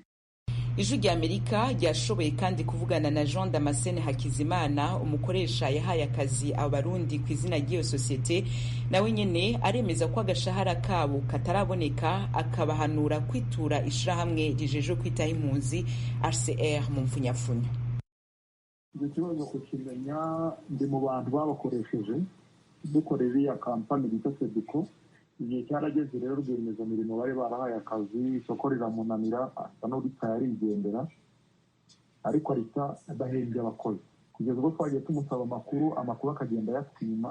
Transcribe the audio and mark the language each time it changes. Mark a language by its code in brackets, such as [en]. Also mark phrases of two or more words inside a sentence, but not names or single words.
[rn] Ijwi ry'Amerika ryashoboye kandi kuvugana na Jean Damascene Hakizimana, umukoresha yahaye akazi abarundi ku izina ry'iyo sosiyete, nawe nyene aremeza ko agashahara kabo kataraboneka, akabahanura kwitura ishirahamwe rijeje kwitaho impunzi RCR mu mfunyafunya. [rw] Icyo kibazo kukimenya ndi mu bantu babakoresheje dukorera iya kampani bita Sediko. Igihe cyarageze rero rwiyemezamirimo bari barahaye akazi, isoko riramunanira asa n'urita yarigendera, ariko arita adahembye abakozi kugeza ubwo twagiye tumusaba amakuru akagenda yatwima.